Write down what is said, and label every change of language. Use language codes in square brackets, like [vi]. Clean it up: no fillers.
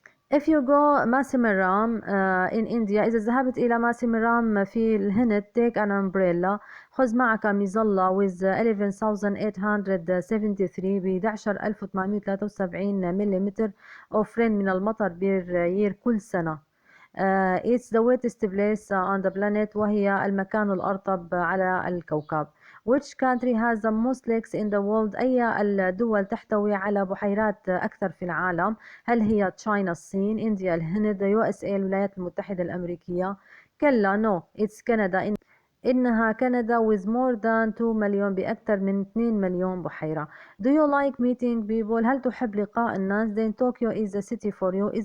[en] If you go [ar] ماسيمرام [en] in India، [ar] إذا ذهبت إلى ماسيمرام في الهند [en] take an umbrella، [ar] خذ معك مظلة [en] with 11,873 [ar] ب 11,873 ملم [en] of rain [ar] من المطر [en] per year [ar] كل سنة. [en] It's the wettest place on the planet. [ar] وهي المكان الأرطب على الكوكب. [en] Which country has the most lakes in the world؟ [ar] أي الدول تحتوي على بحيرات أكثر في العالم؟ هل هي تشاينا الصين، إنديا الهند، USA الولايات المتحدة الأمريكية؟ كلا [en] no it's Canada. [ar] إنها كندا [en] with more than 2 [ar] مليون بأكثر من 2 مليون بحيرة. [en] Do you like meeting people؟ [ar] هل تحب لقاء الناس؟ [en] Then Tokyo is the city for you.